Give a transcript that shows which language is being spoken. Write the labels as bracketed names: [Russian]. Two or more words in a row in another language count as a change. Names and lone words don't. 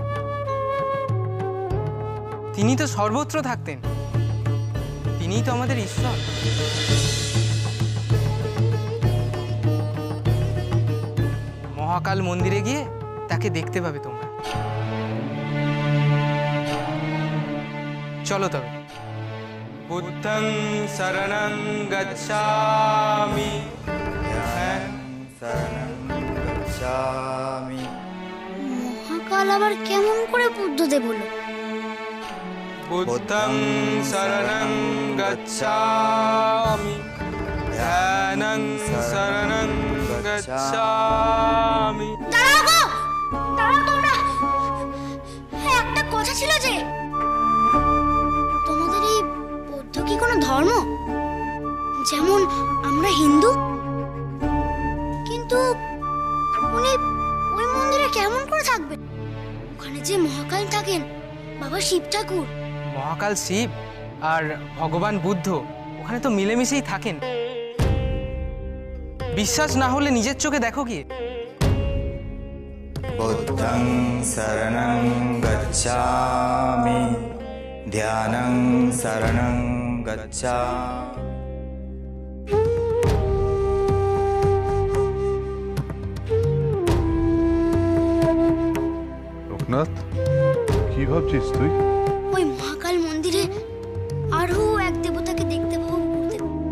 [Bangla] তিনি তো সর্বত্র থাকতেন, তিনিই তো আমাদের ঈশ্বর। মহাকাল মন্দিরে গিয়ে তাকে দেখতে পাবে তোমরা। চলো তবে। [Pali] बुद्धं शरणं गच्छामि ध्यानं शरणं गच्छामि। [Bangla] মহাকাল আবার কেমন করে বুদ্ধদেব হলো? [Pali] बुद्धं शरणं गच्छामि ध्यानं शरणं गच्छामि। [Bangla] দাঁড়াও গো! দাঁড়াও তোমরা! হ্যাঁ, একটা কথা ছিল যে, তোমাদের এই বৌদ্ধ কি কোনো ধর্ম? যেমন আমরা হিন্দু, কিন্তু উনি ওই মন্দিরে কেমন করে থাকবেন? ওখানে যে মহাকাল থাকেন, বাবা শিব ঠাকুর। মহাকাল শিব আর ভগবান বুদ্ধ ওখানে তো মিলেমিশেই থাকেন। বিশ্বাস না হলে নিজের চোখে দেখো কি। [Pali] বুদ্ধং শরণং গচ্ছামি ধ্যানং শরণং গচ্ছামি। [Bangla] লোকনাথ, কি ভাবছিস তুই? ওই মহাকাল মন্দিরে আরো এক দেবতাকে দেখতে পাবো গুরুদেব।